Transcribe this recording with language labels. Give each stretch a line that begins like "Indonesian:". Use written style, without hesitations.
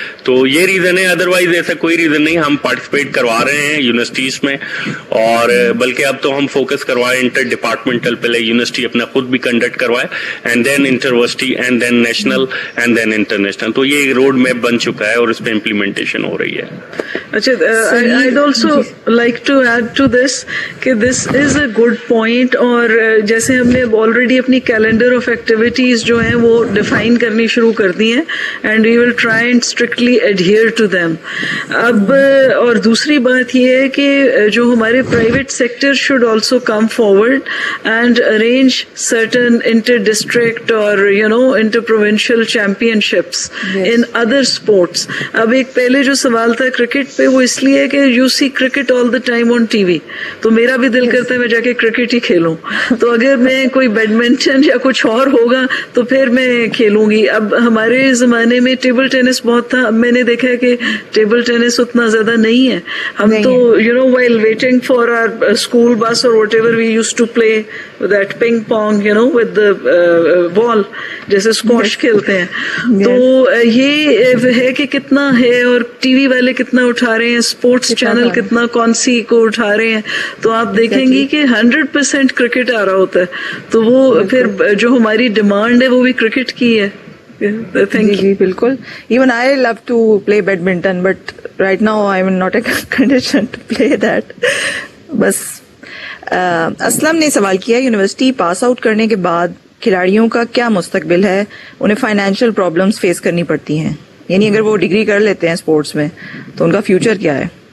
Urdu: تو یہ ریزن ہے, ادروائز ایسا کوئی ریزن نہیں. ہم پارٹیسپیٹ کروا رہے ہیں یونیورسٹیز میں, اور بلکہ اب تو ہم فوکس کروائے انٹر ڈپارٹمنٹل, پہلے یونیورسٹی اپنا خود بھی کنڈکٹ کروائے
English: And then intervarsity and then then national and then international.
Urdu: تو یہ روڈ میپ بن چکا ہے اور اس پہ امپلیمنٹیشن ہو رہی ہے.
English: اچھا, I'd also like to add to this کہ this is a good point,
Urdu: اور جیسے ہم نے
English: already اپنی calendar of activities
Urdu: جو ہیں وہ
English: define
Urdu: کرنی شروع کر دی ہیں,
English: and we will try and strictly adhere to them.
Urdu: اب اور دوسری بات یہ ہے کہ جو ہمارے
English: private sector should also come forward and arrange certain inter-district or inter-provincial championships in other sports.
Urdu: اب ایک پہلے جو سوال تھا کرکٹ پہ, وہ اس لیے کہ
English: you see cricket all the time on TV,
Urdu: تو میرا بھی دل کرتا ہے میں جا کے کرکٹ ہی کھیلوں. تو اگر میں کوئی بیڈمنٹن یا کچھ اور ہوگا تو پھر میں کھیلوں گی. اب ہمارے زمانے میں ٹیبل ٹینس بہت تھا, اب میں نے دیکھا کہ ٹیبل ٹینس اتنا زیادہ نہیں ہے. ہم تو
English: while waiting for our school bus or whatever, we used to play that ping pong with the ball,
Urdu: جیسے اسکواش کھیلتے ہیں. تو یہ ہے کہ کتنا ہے, اور ٹی وی والے کتنا اٹھا رہے ہیں, اسپورٹس چینل کتنا کون سی کو اٹھا رہے ہیں. تو آپ دیکھیں گی کہ 100% کرکٹ آ رہا ہوتا ہے, تو وہ پھر جو ہماری ڈیمانڈ ہے وہ بھی کرکٹ کی ہے. جی بالکل.
English: Even I love to play badminton, but right now I am not in condition to play that.
Urdu: بس اسلم نے سوال کیا, یونیورسٹی پاس آؤٹ کرنے کے بعد کھلاڑیوں کا کیا مستقبل ہے؟ انہیں فائنینشیل پرابلمس فیس کرنی پڑتی ہیں, یعنی اگر وہ ڈگری کر لیتے ہیں اسپورٹس میں تو ان کا فیوچر کیا ہے؟